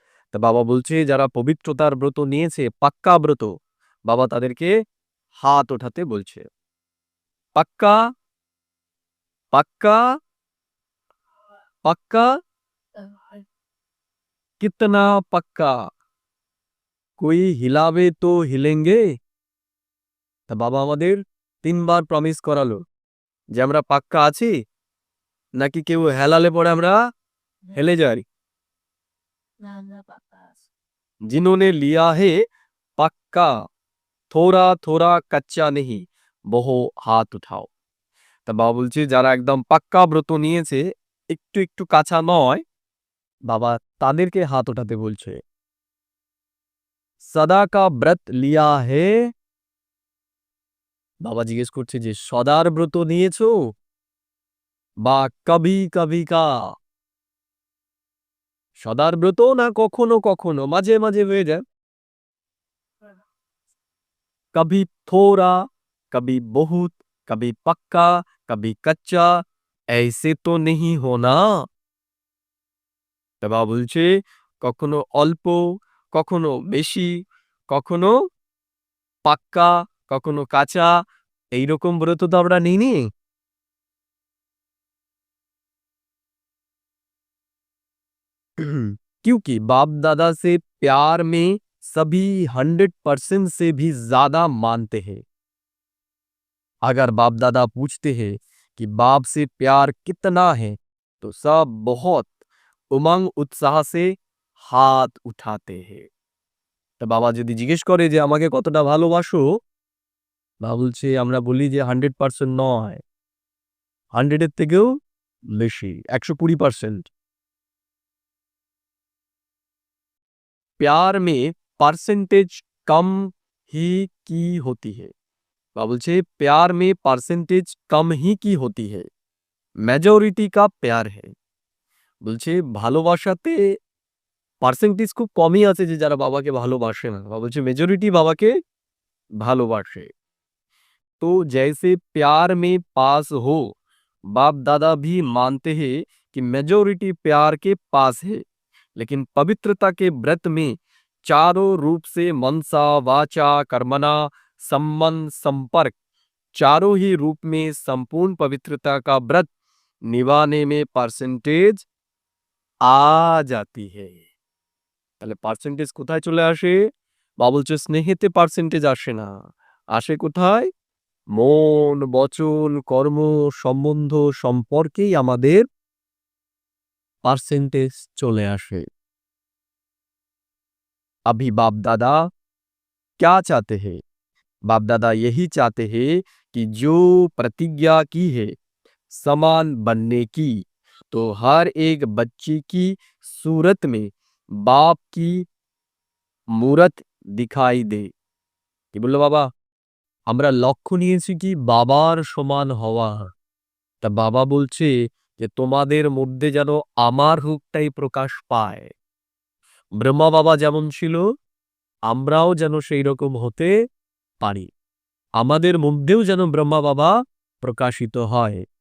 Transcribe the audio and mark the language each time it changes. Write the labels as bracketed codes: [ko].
[bn] তা বাবা বলছে যারা পবিত্রতার ব্রত নিয়েছে পাক্কা ব্রত, বাবা তাদেরকে হাত ওঠাতে বলছে। [hi] পাক্কা পাক্কা পাক্কা कितना पक्का, कोई हिलावे तो हिलेंगे। [bn] তা বাবা আমাদের 3 বার প্রমিস করালো যে আমরা পাক্কা আছি নাকি কেউ হেলালে পরে আমরা হেলে যাই। [hi] जिन्होंने लिया है पक्का, थोड़ा थोड़ा कच्चा नहीं, [bn] বহু হাত উঠাও। তা বাবা বলছে যারা একদম পাক্কা ব্রত নিয়েছে একটু একটু কাঁচা নয়, বাবা তাদেরকে হাত ওঠাতে বলছে। [hi] সদা কা ব্রত লিয়া হে, [bn] বাবা জিজ্ঞেস করছে যে সদার ব্রত নিয়েছো বা কবি কবি কা। সদার ব্রত না কখনো কখনো মাঝে মাঝে হয়ে যায়। [hi] कभी थोड़ा कभी बहुत कभी पक्का कभी कच्चा, ऐसे तो नहीं होना। [bn] তা বাবা বলছে কখনো অল্প কখনো বেশি, কখনো পাক্কা কখনো কাঁচা, এইরকম ব্রত তো আমরা নিইনি। [hi] क्योंकि बाप दादा से प्यार में सभी 100% से भी ज्यादा मानते हैं। अगर बाप दादा पूछते हैं कि बाप से प्यार कितना है तो सब बहुत उमंग उत्साह से [bn] হাত উঠাতে [hi] হে। [bn] তা বাবা যদি জিজ্ঞেস করে যে আমাকে কতটা ভালোবাসো, বাবা বলছে আমরা বলি যে 100% নয়, 100 এর থেকেও বেশি, 120%। [hi] प्यार में परसेंटेज कम ही की होती है। बाबा बोलছে प्यार में परसेंटेज कम ही की होती है, মেজরিটি का प्यार है। [bn] বলছে ভালোবাসাতে পার্সেন্টেজ খুব কমই আছে যে যারা বাবাকে ভালোবাসে না। বাবা বলছে মেজরিটি বাবাকে ভালোবাসে। [hi] तो जैसे प्यार में पास हो, बाप दादा भी मानते हैं कि मेजोरिटी प्यार के पास है, लेकिन पवित्रता के व्रत में चारों रूप से मनसा वाचा कर्मणा संबंध संपर्क चारों ही रूप में संपूर्ण पवित्रता का व्रत निभाने में परसेंटेज आ जाती है। [bn] তাহলে পার্সেন্টেজ কোথায় চলে আসে? বাবা বলছে স্নেহেতে পার্সেন্টেজ আসে না, আসে কোথায়? মন বচন কর্ম সম্বন্ধ সম্পর্কেই আমাদের পার্সেন্টেज চলে আসে। [hi] अभी बाप दादा क्या चाहते हैं? बाप दादा यही चाहते हैं कि जो प्रतिज्ञा की है समान बनने की, तो हर एक बच्चे की सूरत में बाप की मूरत दिखाई दे। [bn] কি বললো বাবা? আমরা লক্ষ্য নিয়েছি কি বাবার সমান হওয়া। তা বাবা বলছে যে তোমাদের মধ্যে যেন আমার রূপটাই প্রকাশ পায়। ব্রহ্মা বাবা যেমন ছিল আমরাও যেন সেই রকম হতে পারি, আমাদের মধ্যেও যেন ব্রহ্মা বাবা প্রকাশিত হয়।